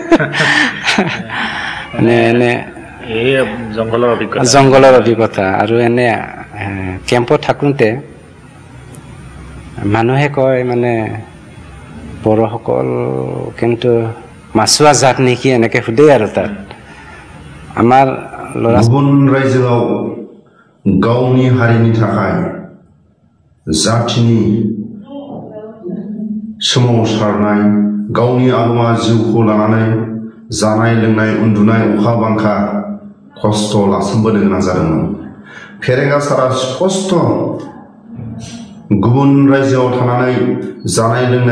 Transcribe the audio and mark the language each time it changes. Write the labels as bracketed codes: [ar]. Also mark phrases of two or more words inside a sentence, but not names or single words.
[as] এনে জংঘলৰ অভিজ্ঞতা আৰু এনে কেম্পত থাকোঁতে মানুহে কয় মানে বড়োসকল কিন্তু মাছুৱা জাত নেকি এনেকে সুধে আৰু তাত আমাৰ ল'ৰা [brx] গুবুন ৰাজ্যआव गावनि हारिनि थाखाय जातिनि सोमावसारनाय गावनि आगोमा जिउखौ लानानै जानाय लोंनाय उन्दुनाय अखा बांखा खस्थ लासोमबोनो गोनां जादोंमोन फेरेंगा सारा स्पष्ट गुबुन रायजोआव थानानै जानाय लोंनाय